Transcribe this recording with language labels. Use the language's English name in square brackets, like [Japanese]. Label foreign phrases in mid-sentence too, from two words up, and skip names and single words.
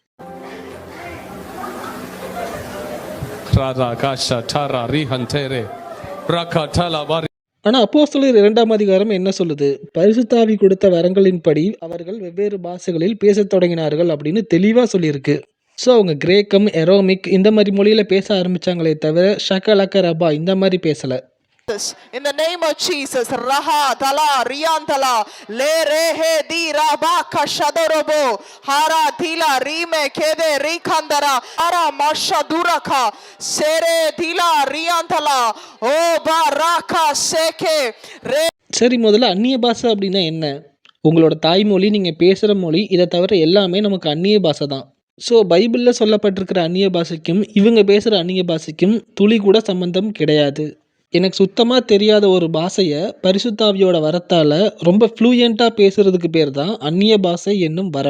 [Tamil] ஆனா அப்போஸ்தலர் 2ஆம் அதிகாரம் என்ன சொல்லுது? பரிசுத்த ஆவி கொடுத்த வரங்களின்படி அவர்கள் வெவ்வேறு பாஷைகளில் பேசத் தொடங்கினார்கள் அப்படின்னு தெளிவா சொல்லியிருக்கு. ஸோ அவங்க கிரேக்கம், எரோமிக் இந்த மாதிரி மொழியில பேச ஆரம்பிச்சாங்களே தவிர ஷகலக்க ரபா இந்த மாதிரி பேசல. [English] In the name of Jesus, Raha Tala Riantala Le Rehe Di Raba Kashadorobo Hara Tila Rime Kede Rikandara Hara Mashaduraka Sere Tila Riantala O Baraka Seke Re. [Tamil] சரி, முதல்ல அந்நிய பாஷை அப்படின்னா என்ன? உங்களோட தாய்மொழி, நீங்கள் பேசுகிற மொழி, இதை தவிர எல்லாமே நமக்கு அந்நிய பாஷை தான். ஸோ பைபிளில் சொல்லப்பட்டிருக்கிற அந்நிய பாஷைக்கும் இவங்க பேசுகிற அந்நிய பாஷைக்கும் துளி கூட சம்பந்தம் கிடையாது. எனக்கு சுத்தமாக தெரியாத ஒரு பாஷையை பரிசுத்தாவியோட வரத்தால் ரொம்ப ஃப்ளூயண்ட்டாக பேசுகிறதுக்கு பேர் தான் அந்நிய பாஷை என்னும் வரம்.